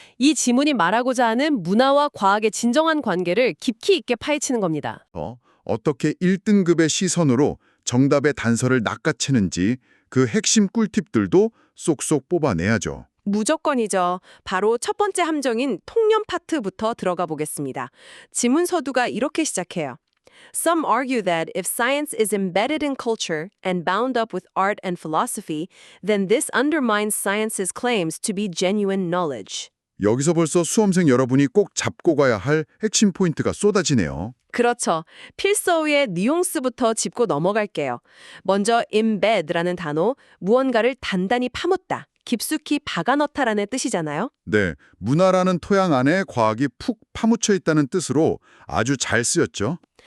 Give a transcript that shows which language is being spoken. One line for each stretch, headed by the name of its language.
Korean: 이 지문이 말하고자 하는 문화와 과학의 진정한 관계를 깊이 있게 파헤치는 겁니다. 어떻게 1등급의 시선으로 정답의 단서를 낚아채는지 그 핵심 꿀팁들도 쏙쏙 뽑아내야죠. 무조건이죠. 바로 첫 번째 함정인 통념 파트부터 들어가 보겠습니다. 지문 서두가 이렇게 시작해요.
English: Some argue that if science is embedded in culture and bound up with art and philosophy, then this undermines science's claims to be genuine knowledge.
Korean: 여기서 벌써 수험생 여러분이 꼭 잡고 가야 할 핵심 포인트가 쏟아지네요. 그렇죠. 필서우의 뉘앙스부터 짚고 넘어갈게요. 먼저 embed라는 단어, 무언가를 단단히 파묻다, 깊숙이 박아넣다라는 뜻이잖아요. 네, 문화라는 토양 안에 과학이 푹 파묻혀 있다는 뜻으로 아주 잘 쓰였죠.